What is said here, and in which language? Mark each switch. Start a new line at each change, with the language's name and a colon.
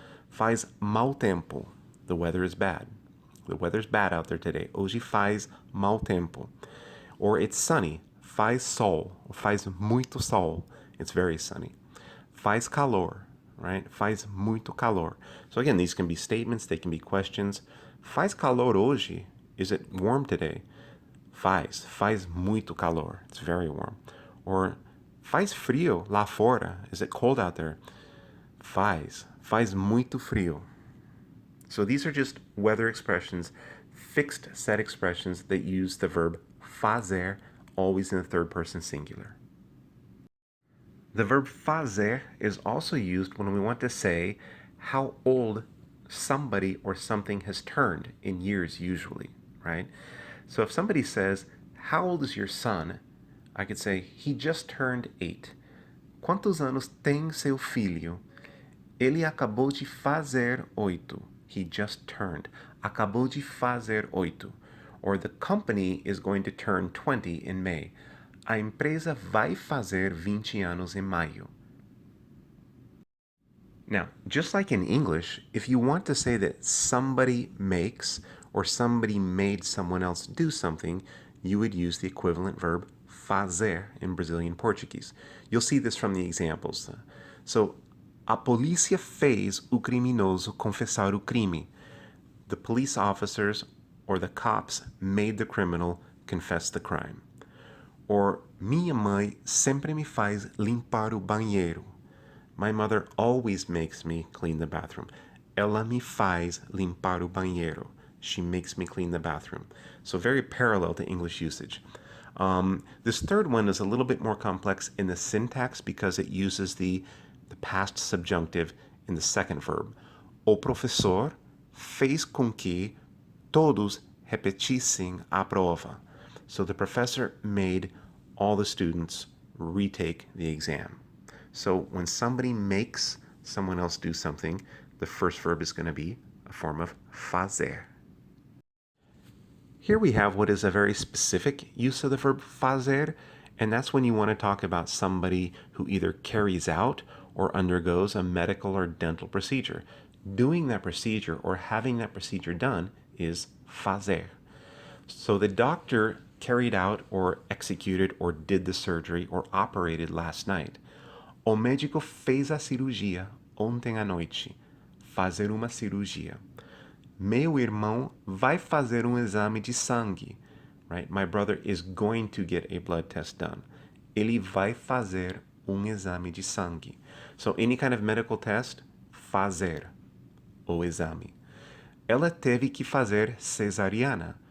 Portuguese: Faz mau tempo,
English: the weather is bad. The weather's bad out there today.
Portuguese: Hoje faz mau tempo.
English: Or it's sunny,
Portuguese: faz sol, or faz muito sol,
English: it's very sunny.
Portuguese: Faz calor,
English: right?
Portuguese: Faz muito calor.
English: So again, these can be statements, they can be questions.
Portuguese: Faz calor hoje?
English: Is it warm today?
Portuguese: Faz muito calor.
English: It's very warm. Or
Portuguese: faz frio lá fora?
English: Is it cold out there?
Portuguese: Faz muito frio.
English: So these are just weather expressions, fixed set expressions that use the verb fazer, always in the third person singular. The verb fazer is also used when we want to say how old somebody or something has turned in years usually, right? So if somebody says, how old is your son? I could say, he just turned 8.
Portuguese: Quantos anos tem seu filho? Ele acabou de fazer 8.
English: He just turned.
Portuguese: Acabou de fazer 8.
English: Or the company is going to turn 20 in May.
Portuguese: A empresa vai fazer 20 anos em maio.
English: Now, just like in English, if you want to say that somebody makes or somebody made someone else do something, you would use the equivalent verb fazer in Brazilian Portuguese. You'll see this from the examples.
Portuguese: So, a polícia fez o criminoso confessar o crime.
English: The police officers or the cops made the criminal confess the crime.
Portuguese: Or, minha mãe sempre me faz limpar o banheiro.
English: My mother always makes me clean the bathroom.
Portuguese: Ela me faz limpar o banheiro.
English: She makes me clean the bathroom. So very parallel to English usage. This third one is a little bit more complex in the syntax because it uses the past subjunctive in the second verb.
Portuguese: O professor fez com que todos repetissem a prova.
English: So the professor made all the students retake the exam. So when somebody makes someone else do something, the first verb is going to be a form of fazer. Here we have what is a very specific use of the verb fazer, and that's when you want to talk about somebody who either carries out or undergoes a medical or dental procedure. Doing that procedure or having that procedure done is fazer. So the doctor carried out or executed or did the surgery or operated last night.
Portuguese: O médico fez a cirurgia ontem à noite. Fazer uma cirurgia. Meu irmão vai fazer exame de sangue.
English: Right? My brother is going to get a blood test done.
Portuguese: Ele vai fazer exame de sangue.
English: So any kind of medical test,
Portuguese: fazer o exame. Ela teve que fazer cesariana.